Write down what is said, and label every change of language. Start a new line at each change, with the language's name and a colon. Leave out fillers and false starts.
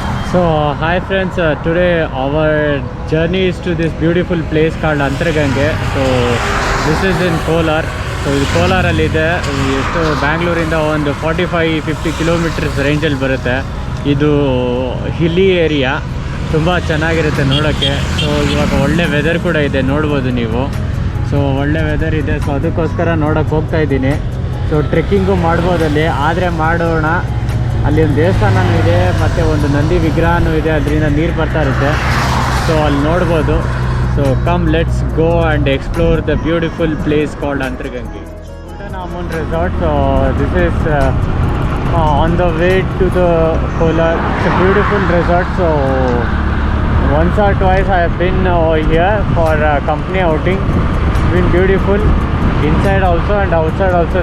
English: So, hi friends, today our journey is to this beautiful place called Antargange. So, this is in Kolar.
Kannada: So, ಇದು ಕೋಲಾರಲ್ಲಿದೆ. ಎಷ್ಟು ಬ್ಯಾಂಗ್ಳೂರಿಂದ ಒಂದು 45-50 kilometres ರೇಂಜಲ್ಲಿ ಬರುತ್ತೆ. ಇದು ಹಿಲ್ಲಿ area, ತುಂಬ ಚೆನ್ನಾಗಿರುತ್ತೆ ನೋಡೋಕ್ಕೆ. ಸೊ ಇವಾಗ ಒಳ್ಳೆ ವೆದರ್ ಕೂಡ ಇದೆ, ನೋಡ್ಬೋದು ನೀವು. ಸೊ ಒಳ್ಳೆ ವೆದರ್ ಇದೆ, ಸೊ ಅದಕ್ಕೋಸ್ಕರ ನೋಡೋಕ್ಕೆ ಹೋಗ್ತಾ ಇದ್ದೀನಿ. ಸೊ ಟ್ರೆಕ್ಕಿಂಗು ಮಾಡ್ಬೋದಲ್ಲಿ, ಆದರೆ ಮಾಡೋಣ. ಅಲ್ಲಿ ಒಂದು ದೇವಸ್ಥಾನವೂ ಇದೆ ಮತ್ತು ಒಂದು ನಂದಿ ವಿಗ್ರಹವೂ ಇದೆ, ಅದರಿಂದ ನೀರು ಬರ್ತಾ ಇರುತ್ತೆ. ಸೊ ಅಲ್ಲಿ ನೋಡ್ಬೋದು.
English: So come let's go and explore the beautiful place called Antaragange. Golden Almond Resort. So this is on the way to the Kolar. It's a beautiful resort. So once or twice I have been over here for company outing. It's been beautiful inside also and outside also.